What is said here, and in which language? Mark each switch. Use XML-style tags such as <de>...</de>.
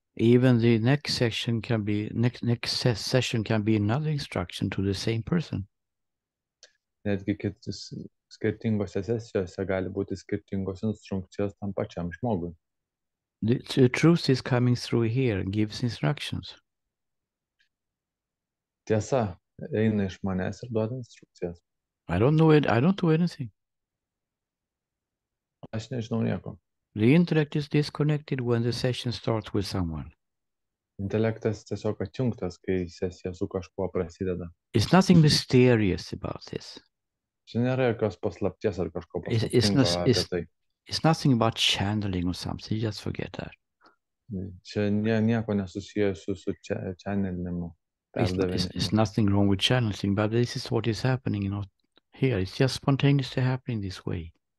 <en>Even the next session can be session can be another instruction to the same person.</en> <lt>Netgi skirtingose sesijose gali būti skirtingos instrukcijos tam pačiam žmogui.</lt> <en>The truth is coming through here and gives instructions.</en> <lt>Tiesa eina iš manęs ir duoda instrukcijas.</lt> <en>I don't know anything.</en> <lt>Aš nežinau nieko.</lt> <en>The intellect is disconnected when the session starts with someone.</en> <lt>Intelektas tiesiog atjungtas, kai sesija su kažkuo prasideda.</lt> <en>It's nothing mysterious about this.</en> <lt>Čia nėra jokios paslapties ar kažko paslaptingo apie tai.</lt> <en>It's nothing about channeling or something. You just forget that.</en> <lt>Čia nieko nesusijusiu su channelinimu.</lt> <en>It's nothing wrong with channeling, but this is what is happening not here. It's just spontaneously happening this way.</en>